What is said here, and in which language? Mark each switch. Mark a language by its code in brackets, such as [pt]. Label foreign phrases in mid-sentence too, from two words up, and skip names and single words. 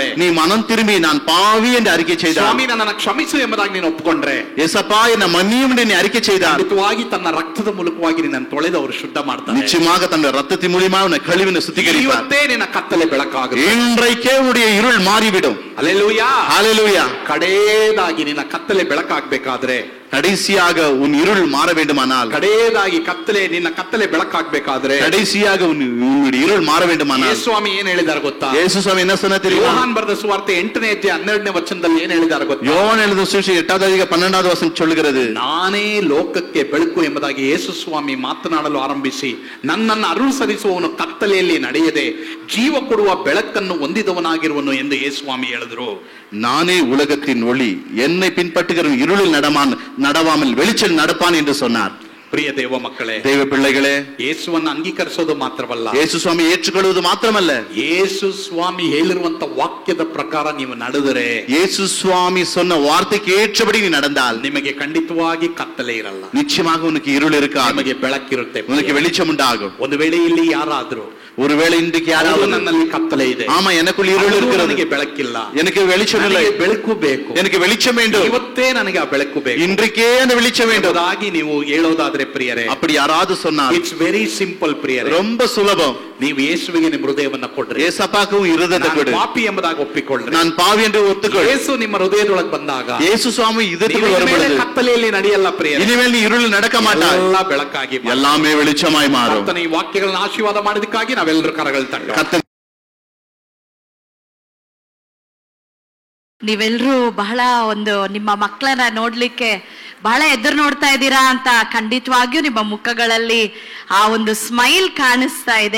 [ta] நீ மனம் திரும்பி நான் பாவி என்று அறிக்கை செய்தால், [kn] ಸ್ವಾಮಿ ನನ್ನನ್ನು ಕ್ಷಮಿಸು ಎಂಬುದಾಗಿ ನೀನು ಒಪ್ಪಿಕೊಂಡ್ರೆ, [ta] ஏசப்பா என்னை மன்னியும் என்று நீ அறிக்கை செய்தால், [kn] ಖಂಡಿತವಾಗಿ ತನ್ನ ರಕ್ತದ ಮೂಲಕವಾಗಿ ನಿನ್ನನ್ನು ತೊಳೆದು ಅವರು ಶುದ್ಧ ಮಾಡ್ತಾರೆ. [ta] நிச்சயமாக தன்னுடைய ரத்தத்தின் மூலமா உன்னை கழுவின சுத்திகரிப்பார். [kn] ಇವತ್ತೇ ನಿನ್ನ ಕತ್ತಲೆ ಬೆಳಕಾಗುತ್ತೆ. [ta] இன்றைக்கே உன்னுடைய இருள் மாறிவிடும். [kn] ಹಲ್ಲೆಲೂಯಾ, [ta] ஹல்லேலூயா. [kn] ಕಡೆಯದಾಗಿ ನಿನ್ನ ಕತ್ತಲೆ ಬೆಳಕಾಗಬೇಕಾದ್ರೆ, [ta] கடைசியாக உன் இருள் மாற வேண்டுமானால், [kn] ಕಡೆಯದಾಗಿ ನಿನ್ನ ಕತ್ತಲೆ ಬೆಳಕಾಗಬೇಕಾದ್ರೆ, [ta] கடைசியாக உன்னுடைய இருள் மாற வேண்டுமானால், [kn] ಯೇಸುಸ್ವಾಮಿ ಏನ್ ಹೇಳಿದಾರೆ ಗೊತ್ತಾ? [ta] இயேசு சுவாமி என்ன சொன்னார் தெரியுமா? [kn] ಯೋಹಾನ್ ಬರೆದ ಸುವಾರ್ತೆ 8ನೇ ಅಧ್ಯಾಯ 12ನೇ ವಚನದಲ್ಲಿ ಏನ್ ಹೇಳಿದಾರೆ ಗೊತ್ತಾ? [ta] யோவான் எழுதின சுவிசேஷம் 8வது அதிகாரம் 12வது வசனம் சொல்லுகிறது, [kn] ನಾನೇ ಲೋಕಕ್ಕೆ ಬೆಳಕು ಎಂಬುದಾಗಿ ಯೇಸು ಸ್ವಾಮಿ ಮಾತನಾಡಲು ಆರಂಭಿಸಿ, ನನ್ನನ್ನು ಅನುಸರಿಸುವವನು ಕತ್ತಲೆಯಲ್ಲಿ ನಡೆಯದೆ ಜೀವ ಕೊಡುವ ಬೆಳಕನ್ನು ಹೊಂದಿದವನಾಗಿರುವನು ಎಂದು ಯೇಸು ಸ್ವಾಮಿ ಹೇಳಿದ್ರು. [ta] நானே உலகத்தின் ஒளி, என்னை பின்பற்றுகிறவன் இருளில் நடவாமல் வெளிச்சல் நடப்பான் என்று சொன்னார். [kn] ಪ್ರಿಯ ದೇವ ಮಕ್ಕಳೇ, [ta] தேவ பிள்ளைகளே, [kn] ಯೇಸುವನ್ನು ಅಂಗೀಕರಿಸೋದು ಮಾತ್ರವಲ್ಲ, [ta] இயேசு சுவாமி ஏற்றுக்கொள்வது மாத்திரமல்ல, [kn] ಯೇಸು ಸ್ವಾಮಿ ಹೇಳಿರುವಂತ ವಾಕ್ಯದ ಪ್ರಕಾರ ನೀವು ನಡೆದರೆ, [ta] இயேசு சுவாமி சொன்ன வார்த்தைக்கு ஏற்றபடி நீ நடந்தால், [kn] ನಿಮಗೆ ಖಂಡಿತವಾಗಿ ಕತ್ತಲೆ ಇರಲ್ಲ, [ta] நிச்சயமாக உனக்கு இருள் இருக்காது, [kn] ನಿಮಗೆ ಬೆಳಕಿರುತ್ತೆ, [ta] உனக்கு வெளிச்சம் உண்டாகும். [kn] ಒಂದು ವೇಳೆ ಇಲ್ಲಿ ಯಾರಾದ್ರೂ [ta] ஒருவேளை இன்றைக்கு யாராவது [kn] ನನ್ನಲ್ಲಿ ಕತ್ತಲೆ ಇದೆ, [ta] ஆமா எனக்குள் இருள் இருக்கிறது, [kn] ನನಗೆ ಬೆಳಕಿಲ್ಲ, [ta] எனக்கு வெளிச்சம் இல்லை, [kn] ಬೆಳಕು ಬೇಕು, [ta] எனக்கு வெளிச்சம் வேண்டும், [kn] ಇವತ್ತೇ ನನಗೆ ಆ ಬೆಳಕು ಬೇಕು, [ta] இன்றைக்கே அந்த வெளிச்சம் வேண்டும் [kn] ಎಂಬುದಾಗಿ ನೀವು ಹೇಳೋದಾದ್ರೆ ಪ್ರಿಯರೇ, [ta] அப்படி யாராவது சொன்னால், [en] it's very simple ಪ್ರಿಯರೇ, [ta] ரொம்ப சுலபம். [kn] ನೀವು ಯೇಸುವಿಗೆ ನಿಮ್ಮ ಹೃದಯವನ್ನ ಕೊಡ್ರಿ, [ta] ஏசப்பாக்கும் இருதயத்தை கொடு, [kn] ಪಾಪಿ ಎಂಬುದಾಗಿ ಒಪ್ಪಿಕೊಳ್ಳ್ರಿ, [ta] நான் பாவி என்று ஒத்துக்கொள். [kn] ಯೇಸು ನಿಮ್ಮ ಹೃದಯದೊಳಗೆ ಬಂದಾಗ, [ta] இயேசு சுவாமி இதயத்துக்குள் வரும்பொழுது [kn] ಕತ್ತಲೆಯಲ್ಲಿ ನಡೆಯಲ್ಲ ಪ್ರಿಯರೇ, [ta] இனிமேல் நீ இருள் நடக்க மாட்டாய், [kn] ಎಲ್ಲ ಬೆಳಕಾಗಿ [ta] எல்லாமே வெளிச்சமாய் மாறும். [kn] ಕರ್ತನ ಈ ವಾಕ್ಯಗಳನ್ನು ಆಶೀರ್ವಾದ ಮಾಡೋದಕ್ಕಾಗಿ ನಾವೆಲ್ಲರೂ ಕರಗಳು ತಟ್ಟೋಣ. ನೀವೆಲ್ಲರೂ ಬಹಳ ಒಂದು ನಿಮ್ಮ ಮಕ್ಕಳನ್ನ ನೋಡ್ಲಿಕ್ಕೆ ಬಹಳ ಎದುರು ನೋಡ್ತಾ ಇದ್ದೀರಾ ಅಂತ ಖಂಡಿತವಾಗಿಯೂ ನಿಮ್ಮ ಮುಖಗಳಲ್ಲಿ ಆ ಒಂದು ಸ್ಮೈಲ್ ಕಾಣಿಸ್ತಾ ಇದೆ.